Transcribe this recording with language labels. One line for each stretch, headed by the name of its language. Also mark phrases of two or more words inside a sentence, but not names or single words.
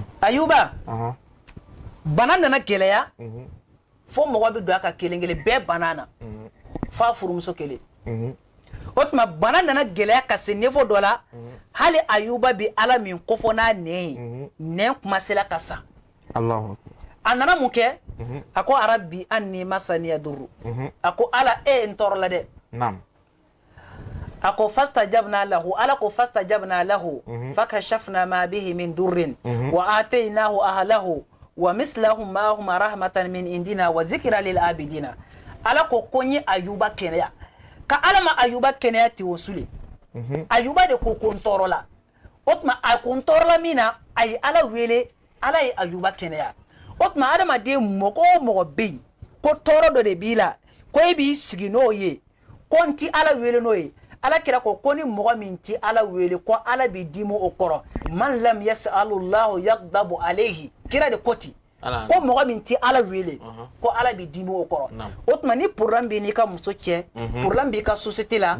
Bambara: ayuba bana nana gɛlɛya fo mɔgɔ bɛ don a ka kelen kelen bɛɛ bana na f'a furumuso kelen o tuma bana nana gɛlɛya ka se niveau dɔ la hali ayuba bɛ ala min kofɔ n'a nɛn ye nɛn kuma sela ka sa Allahu a nana mun kɛ a ko
Arabic: ربي أني مسني الضر
Bambara: a ko ala n tɔɔrɔ la dɛ naam a ko
Arabic: فاستجبنا له
Bambara: ala ko
Arabic: فاستجبنا له فكشفنا ما به من ضر وآتيناه أهله ومثلهم معهم رحمة من عندنا وذكرى للعابدين
Bambara: ala ko konyi ayuba kɛnɛya ka ala ma ayuba kɛnɛya ti wosule ayuba de ko kon tɔɔrɔ la o tuma a kon tɔɔrɔ la min na a ye ala wele ala ye ayuba kɛnɛya o tuma adamaden mɔgɔ o mɔgɔ bɛ yen ko tɔɔrɔ dɔ de b'i la ko e b'i sigi n'o ye ko n ti ala wele n'o ye ala kira ko ni mɔgɔ min ti ala wele ko ala b'i dimi o kɔrɔ
Arabic: من لم يسأل الله يغضب عليه
Bambara: kira de ko ti ko mɔgɔ min ti ala wele ko ala b'i dimi o kɔrɔ o tuma ni problème b'i n'i ka muso cɛ problème b'i ka société la